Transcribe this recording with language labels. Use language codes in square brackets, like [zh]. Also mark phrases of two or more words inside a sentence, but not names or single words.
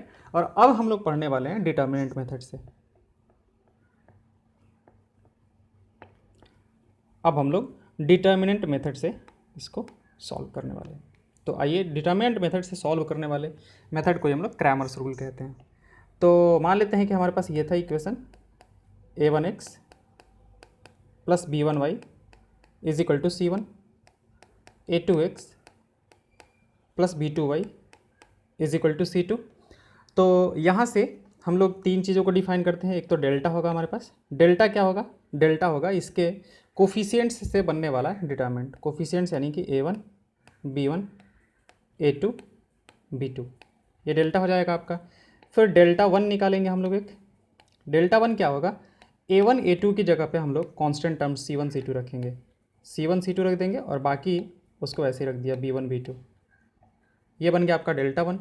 [hi] और अब हम लोग पढ़ने वाले हैं [en] determinant method [hi] से। अब हम लोग [en] determinant method [hi] से इसको सॉल्व करने वाले हैं। तो आइए, [en] determinant method [hi] से सॉल्व करने वाले मेथड को ही हम लोग [en] Cramer's rule [hi] कहते हैं। तो मान लेते हैं कि हमारे पास ये था इक्वेशन a1x प्लस b1y [en] is equal to [hi] c1, a2x प्लस b2y [en] is equal to [hi] c2। तो यहाँ से हम लोग तीन चीज़ों को डिफाइन करते हैं। एक तो डेल्टा होगा हमारे पास। डेल्टा क्या होगा, डेल्टा होगा इसके कोफिशिएंट्स से बनने वाला डिटर्मिनेंट। कोफिशिएंट्स यानी कि a1 b1 a2 b2, ये डेल्टा हो जाएगा आपका। फिर डेल्टा 1 निकालेंगे हम लोग। एक डेल्टा 1 क्या होगा, a1 a2 की जगह पे हम लोग [en] constant term [hi] c1 c2 रखेंगे। c1 c2 रख देंगे और बाकी उसको ऐसे ही रख दिया b1 b2। ये बन गया आपका डेल्टा 1।